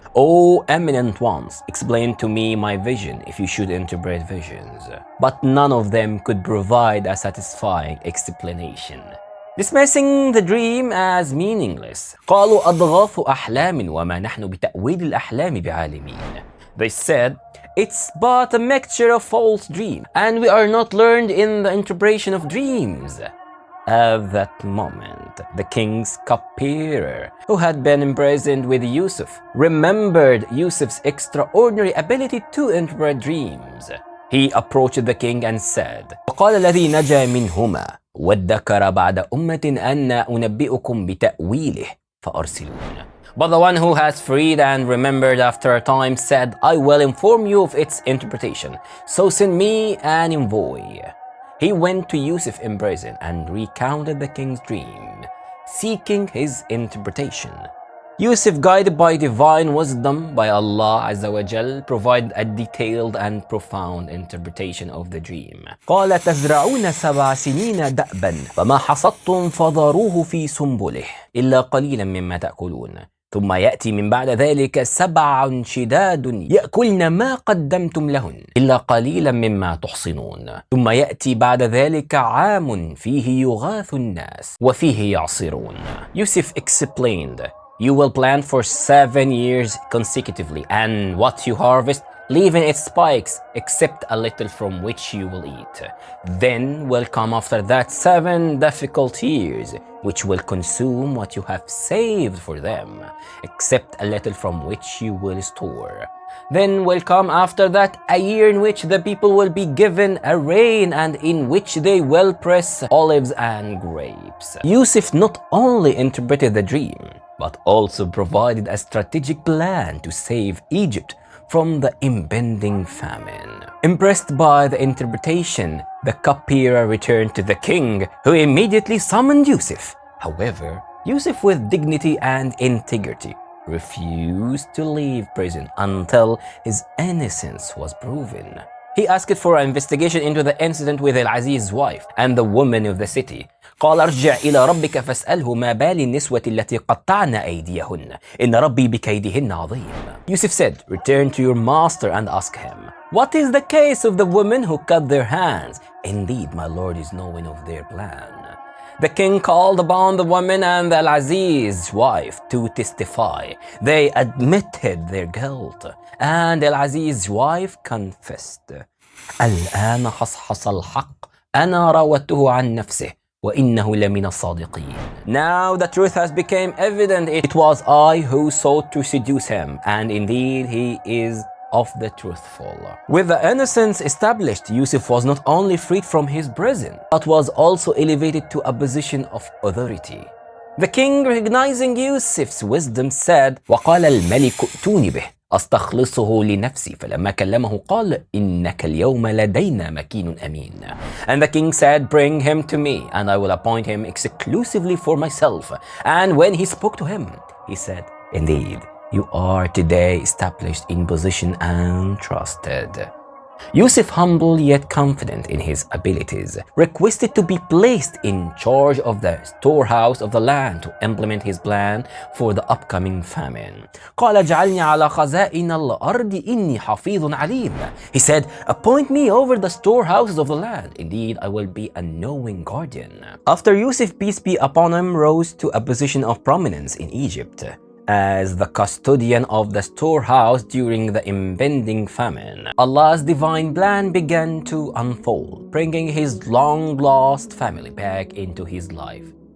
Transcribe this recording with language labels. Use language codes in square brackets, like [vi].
[en] O eminent ones, explain to me my vision if you should interpret visions. But none of them could provide a satisfying explanation, dismissing the dream as meaningless. [ar] قالوا أضغاث أحلام وما نحن بتأويل الأحلام بعالمين. [en] They said, it's but a mixture of false dream, and we are not learned in the interpretation of dreams. At that moment, the king's cupbearer, who had been imprisoned with Yusuf, remembered Yusuf's extraordinary ability to interpret dreams. He approached the king and said, [ar] وقال الذي نجا منهما وادكر بعد أمة أنا أنبئكم بتأويله فأرسلون. [en] But the one who has freed and remembered after a time said, I will inform you of its interpretation, so send me an envoy. He went to Yusuf in prison and recounted the king's dream, seeking his interpretation. Yusuf, guided by divine wisdom by Allah Azza wa Jal, provided a detailed and profound interpretation of the dream. [ar] قال تزرعون 7 سنين دأبا فما حصدتم فذروه في سنبله إلا قليلا مما تأكلون ثم يأتي من بعد ذلك 7 شداد يأكلن ما قدمتم لهن إلا قليلا مما تحصنون ثم يأتي بعد ذلك عام فيه يغاث الناس وفيه يعصرون. [en] Yusuf explained, you will plant for 7 years consecutively, and what you harvest, leaving its spikes, except a little from which you will eat. Then will come after that 7 difficult years, which will consume what you have saved for them, except a little from which you will store. Then will come after that a year in which the people will be given a rain and in which they will press olives and grapes. Yusuf not only interpreted the dream, but also provided a strategic plan to save Egypt from the impending famine. Impressed by the interpretation, the cupbearer returned to the king, who immediately summoned Yusuf. However, Yusuf, with dignity and integrity, refused to leave prison until his innocence was proven. He asked for an investigation into the incident with Al-Aziz's wife and the women of the city. [ar] قال ارجع إلى ربك فاسأله ما بال النسوة التي قطعن أيديهن إن ربي بكيدهن عظيم. [en] Yusuf said, return to your master and ask him, what is the case of the women who cut their hands? Indeed, my lord is knowing of their plan. The king called upon the woman and the Al-Aziz's wife to testify. They admitted their guilt, and Al-Aziz's wife confessed. [ar] الآن حصحص الحق أنا راودته عن نفسه وإنه لمن الصادقين. [en] Now the truth has become evident. It was I who sought to seduce him, and indeed he is of the truthful. With the innocence established, Yusuf was not only freed from his prison, but was also elevated to a position of authority. The king, recognizing Yusuf's wisdom, said, [ar] وقال الملك ائتوني به أستخلصه لنفسي فلما كلمه قال إنك اليوم لدينا مكين أمين. [en] And the king said, bring him to me, and I will appoint him exclusively for myself. And when he spoke to him, he said, indeed, you are today established in position and trusted. Yusuf, humble yet confident in his abilities, requested to be placed in charge of the storehouse of the land to implement his plan for the upcoming famine. [ar] قال اجعلني على خزائن الأرض إني حفيظ عليم. [en] He said, appoint me over the storehouses of the land. Indeed, I will be a knowing guardian. After Yusuf, peace be upon him, rose to a position of prominence in Egypt as the custodian of the storehouse during the impending famine, Allah's divine plan began to unfold, bringing his long-lost family back into his life.